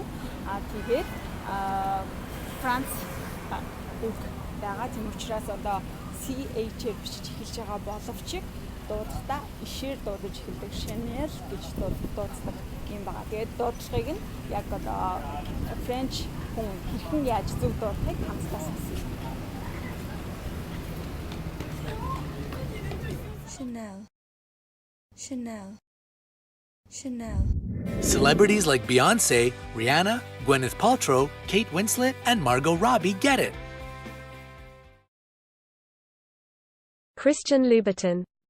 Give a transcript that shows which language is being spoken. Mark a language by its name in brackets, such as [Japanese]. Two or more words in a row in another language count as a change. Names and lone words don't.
[Mongolian] Тэгээд Франц үг байгаа. Тийм учраас одоо CH-ээр бичиж эхэлж байгаа боловч дуудахдаа ишээр дуудаж эхэлдэг Chanel гэж дууддаг юм байна. Тэгээд дуудлагыг нь яг одоо French хүн хэрхэн яаж зөв дуудахыг хамтдаа сонсъё. Chanel, Chanel, Chanel. [English] Celebrities like Beyoncé, Rihanna, Gwyneth Paltrow, Kate Winslet, and Margot Robbie get it. Christian Louboutin.